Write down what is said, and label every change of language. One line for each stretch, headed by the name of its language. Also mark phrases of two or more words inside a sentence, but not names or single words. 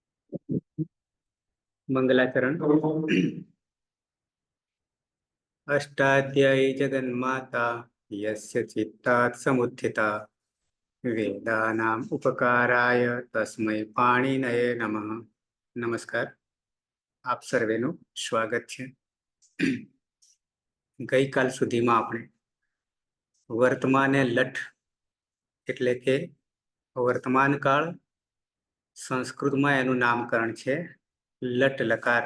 Sanskrit: मंगलाचरण। अष्टाध्यायी जगन्माता यस्य चित्तात् समुत्थिता वेदानाम् उपकाराय तस्मै पाणिनये नमः। नमस्कार,
Gujarati: આપ સર્વેનું સ્વાગત છે। ગઈકાલ સુધીમાં આપણે વર્તમાને લઠ એટલે કે વર્તમાન કાળ, સંસ્કૃતમાં એનું નામકરણ છે લટ લકાર।